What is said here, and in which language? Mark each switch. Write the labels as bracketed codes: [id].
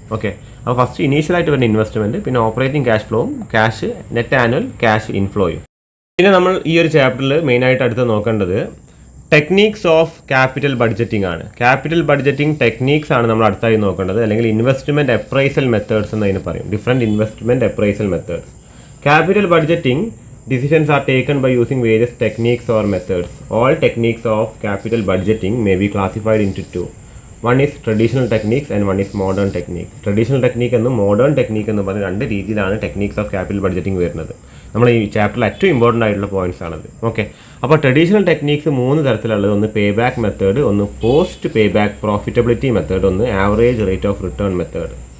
[ml] Okay, അപ്പോൾ first ഇനീഷ്യലായിട്ട് വരുന്ന investment, പിന്നെ operating cash ഫ്ലോവും cash net annual cash ഇൻഫ്ലോയും. പിന്നെ നമ്മൾ ഈ ഒരു ചാപ്റ്ററിൽ മെയിനായിട്ട് അടുത്ത് നോക്കേണ്ടത് ടെക്നീക്സ് ഓഫ് ക്യാപിറ്റൽ ബഡ്ജറ്റിംഗ് ആണ്. ക്യാപിറ്റൽ ബഡ്ജറ്റിംഗ് ടെക്നീക്സ് ആണ് നമ്മൾ അടുത്തായി നോക്കേണ്ടത്, അല്ലെങ്കിൽ ഇൻവെസ്റ്റ്മെൻറ്റ് അപ്രൈസൽ മെത്തേഡ്സ് എന്ന് അതിന് പറയും. Different investment appraisal methods. [en] Capital budgeting decisions are taken by using various techniques or methods. All techniques of capital budgeting may be classified into 2. One is traditional techniques and one is modern technique. [ml] Traditional technique എന്നും modern technique എന്നും പറഞ്ഞ 2 രീതിയിലാണ് techniques of capital budgeting വരുന്നത്. നമ്മൾ ഈ ചാപ്റ്ററിൽ ഏറ്റവും important ആയിട്ടുള്ള പോയിന്റ്സ് ആണത്. ഓക്കെ, അപ്പോൾ ട്രഡീഷണൽ ടെക്നിക്സ് 3 തരത്തിലുള്ളത്. ഒന്ന് പേ ബാക്ക് മെത്തേഡ്, ഒന്ന് post pay back profitability method, ഒന്ന് average rate of return method.